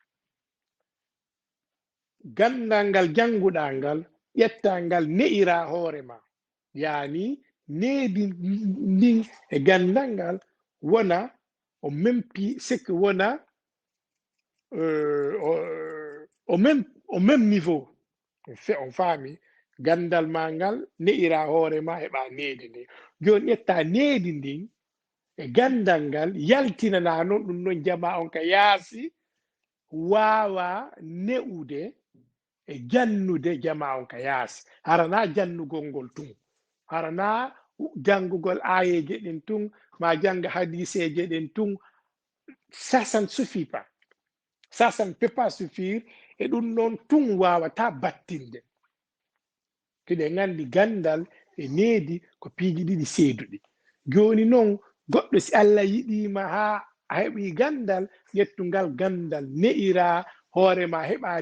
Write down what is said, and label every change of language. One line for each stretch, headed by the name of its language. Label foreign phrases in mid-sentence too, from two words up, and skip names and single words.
Fula: gandal ngal janguɗa ngal ƴetta ngal ne'ira hoore ma yaani needi ndin e gandal ngal wona au
French: même niveau
Fula: on faami gandal ma ngal ne'ira hoore ma heɓa needi ndin joni ƴetta needi ndin e gandal ngal yaltinana noon ɗum noon jama on ka yaasi waawa ne'ude e jannude jama on ka yaasi harana jannugol ngol tun harana jangugol ayeje ɗin tun ma janga hadiseje ɗin tun
French: ça ne suffit pas ça ne peut
Fula: pas suffire e ɗum noon tun wawata battinde kiɗe gandi gandal e needi ko piiji ɗiɗi seeduɗi joni noon goɗɗo si Allah yiɗima ha a heɓi gandal ƴettungal gandal ne'ira hoorema heɓa